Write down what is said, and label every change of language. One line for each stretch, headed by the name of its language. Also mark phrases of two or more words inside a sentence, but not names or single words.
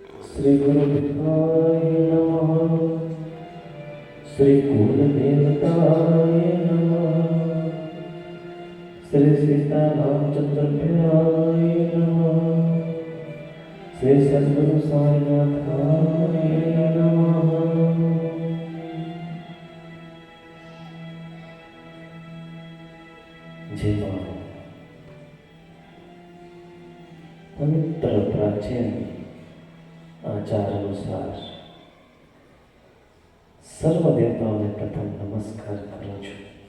Sanskrit: श्री गुरुदेवाय नमः। श्री कुलदेवताय नमः। श्री सीता रामचंद्राभ्याय नमः। श्री सद्गुरु साईनाथाय नमः।
Gujarati: જેમાં પવિત્ર પ્રાચીન આચાર અનુસાર સર્વ દેવતાઓને પ્રથમ નમસ્કાર કરું છું.